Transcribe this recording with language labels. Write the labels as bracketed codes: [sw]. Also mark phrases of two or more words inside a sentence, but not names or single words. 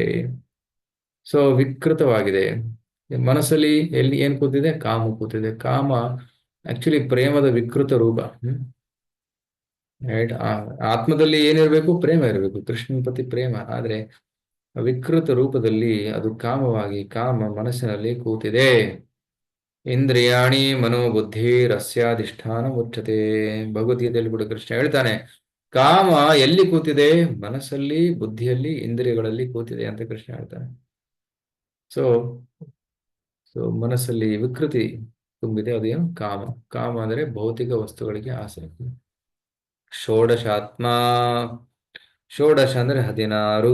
[kn] ಸೊ ವಿಕೃತವಾಗಿದೆ. ಮನಸ್ಸಲ್ಲಿ ಎಲ್ಲಿ ಏನ್ ಕೂತಿದೆ? ಕಾಮ ಕೂತಿದೆ. ಕಾಮ ಆಕ್ಚುಲಿ ಪ್ರೇಮದ ವಿಕೃತ ರೂಪ, ರೈಟ್? ಆತ್ಮದಲ್ಲಿ ಏನಿರ್ಬೇಕು? ಪ್ರೇಮ ಇರಬೇಕು, ಕೃಷ್ಣನ ಪ್ರತಿ ಪ್ರೇಮ. ಆದ್ರೆ ವಿಕೃತ ರೂಪದಲ್ಲಿ ಅದು ಕಾಮವಾಗಿ, ಕಾಮ ಮನಸ್ಸಿನಲ್ಲಿ ಕೂತಿದೆ. [sa] ಇಂದ್ರಿಯಾಣಿ ಮನೋಬುದ್ಧಿ ರಸ್ಯಾಧಿಷ್ಠಾನ ಮುಚ್ಚತೆ. [kn] ಭಗವದ್ಗೀತೆಯಲ್ಲಿ ಕೂಡ ಕೃಷ್ಣ ಹೇಳ್ತಾನೆ, ಕಾಮ ಎಲ್ಲಿ ಕೂತಿದೆ? ಮನಸ್ಸಲ್ಲಿ, ಬುದ್ಧಿಯಲ್ಲಿ, ಇಂದ್ರಿಯಗಳಲ್ಲಿ ಕೂತಿದೆ ಅಂತ ಕೃಷ್ಣ ಹೇಳ್ತಾನೆ. ಸೊ ಮನಸ್ಸಲ್ಲಿ ವಿಕೃತಿ ತುಂಬಿದೆ, ಅದೇನು? ಕಾಮ. ಕಾಮ ಅಂದರೆ ಭೌತಿಕ ವಸ್ತುಗಳಿಗೆ ಆಸೆ. ಷೋಡಶಾತ್ಮ, ಷೋಡಶ ಅಂದ್ರೆ 16.